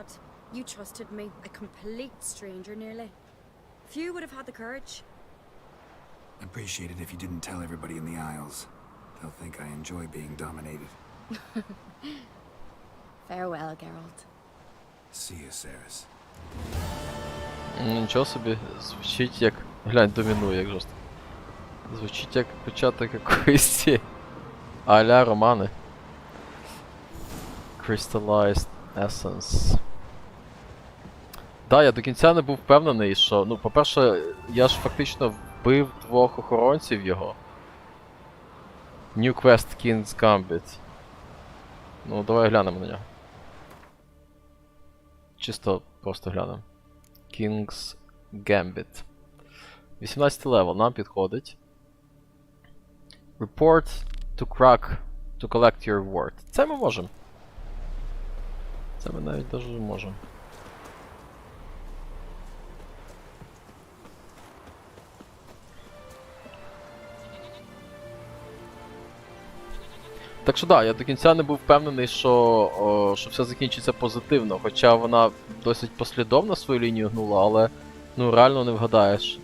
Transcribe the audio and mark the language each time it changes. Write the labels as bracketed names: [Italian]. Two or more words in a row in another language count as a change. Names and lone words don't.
[English] You trusted me, a complete stranger nearly. Few would have had the courage. Appreciate it if you didn't tell everybody in the Isles. They'll think I enjoy being dominated. Farewell, Geralt. See you, Cerіс. [Ukrainian] Нічого собі, звучить як... Глянь, домінує, як жорстко. Звучить як початок якоїсь а-ля романи. [English] Crystallized Essence. [Ukrainian] Да, я до кінця не був впевнений, що... Ну, по-перше, я ж фактично вбив 2 охоронців його. [English] New Quest King's Gambit. [Ukrainian] Ну, давай глянемо на нього. Чисто просто глянемо. King's Gambit. 18 левел, нам підходить. [English] Report to crack to collect your reward. [Ukrainian] Це ми можемо. Це ми навіть дуже можемо. Так що да, я до кінця не був впевнений, що все закінчиться позитивно, хоча вона досить послідовно свою лінію гнула, але ну реально не вгадаєш.